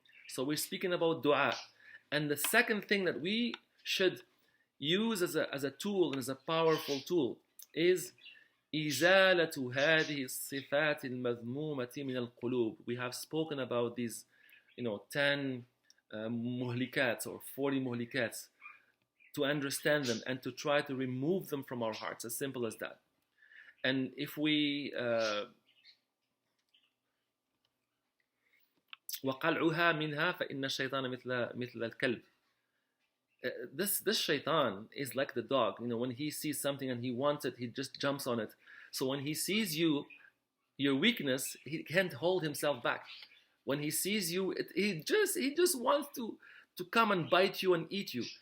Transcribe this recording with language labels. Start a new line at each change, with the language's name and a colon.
English: So we're speaking about dua, and the second thing that we should use as a tool and as a powerful tool is
Arabic: إزالة هذه الصفات المذمومة من القلوب.
English: We have spoken about these, 10 muhlikats or 40 muhlikats, to understand them and to try to remove them from our hearts, as simple as that. And if we
Arabic: وقلعها منها فإن الشيطان مثل الكلب.
English: This shaitan is like the dog. When he sees something and he wants it, he just jumps on it. So when he sees you, your weakness, he can't hold himself back. When he sees you, he just wants to come and bite you and eat you.